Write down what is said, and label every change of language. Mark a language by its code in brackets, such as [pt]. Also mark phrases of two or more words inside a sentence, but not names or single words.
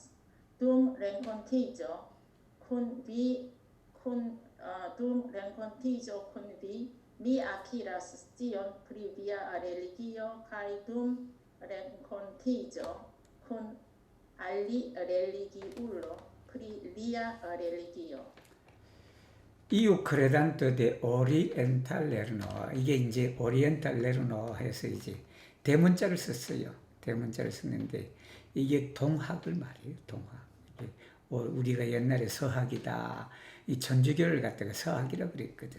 [eo] Dum renkontiĝo kun vi, mi akiras scion pri via religio kaj dum renkontiĝo kun alireligiulo pri lia religio. iu kredanto de orienta lerno [ko] 이게 이제 [eo] orienta lerno [ko] 해서 이제 대문자를 썼어요. 대문자를 썼는데 이게 동학을 말해요. 동학. 우리가 옛날에 서학이다. 이 천주교를 갖다가 서학이라고 그랬거든.